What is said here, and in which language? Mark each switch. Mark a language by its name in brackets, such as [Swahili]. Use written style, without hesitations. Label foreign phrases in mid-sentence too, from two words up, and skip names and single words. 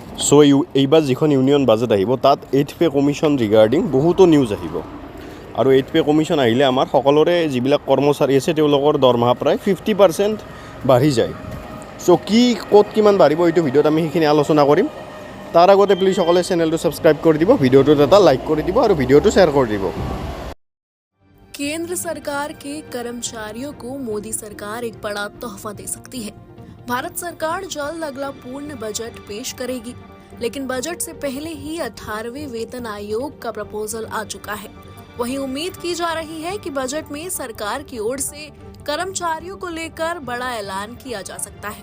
[Assamese] সো এইবাৰ যিখন [English] union budget [Assamese] আহিব তাত [English] 8th pay commission [Assamese] ৰিগাৰ্ডিং বহুতো নিউজ আহিব আৰু [English] 8th pay commission [Assamese] আহিলে আমাৰ সকলোৰে যিবিলাক কৰ্মচাৰী আছে তেওঁলোকৰ দৰমহা প্ৰায় 50% বাঢ়ি যায়। সো কি ক'ত কিমান বাঢ়িব এইটো ভিডিঅ'ত আমি সেইখিনি আলোচনা কৰিম। তাৰ আগতে প্লিজ সকলে চেনেলটো সাবস্ক্ৰাইব কৰি দিব, ভিডিঅ'টোত এটা লাইক কৰি দিব আৰু ভিডিঅ'টো শ্বেয়াৰ কৰি দিব। [Hindi] केंद्र सरकार के कर्मचारियों को मोदी सरकार एक बड़ा तोहफा दे सकती है। भारत सरकार जल्द अगला पूर्ण बजट पेश करेगी, लेकिन बजट से पहले ही 18वें वेतन आयोग का प्रपोजल आ चुका है। वहीं उम्मीद की जा रही है कि बजट में सरकार की ओर से कर्मचारियों को लेकर बड़ा ऐलान किया जा सकता है।